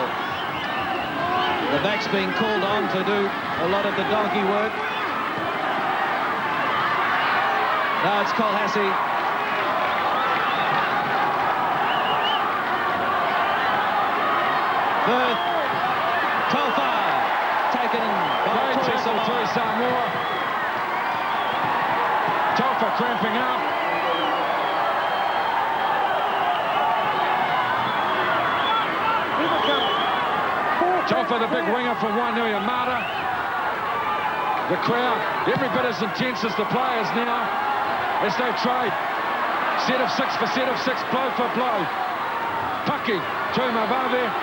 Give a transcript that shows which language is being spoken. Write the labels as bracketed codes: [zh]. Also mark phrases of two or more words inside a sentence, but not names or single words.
[en] The back's being called on to do a lot of the donkey work. Now it's Colhassie. Firth, Tofa, taken by Tui Samoa. Tofa cramping up. Tofa, the big winger from Wainui Mata. The crowd, every bit as intense as the players now as they trade. Set of 6 for set of 6, blow for blow. Paki Tuamavavi.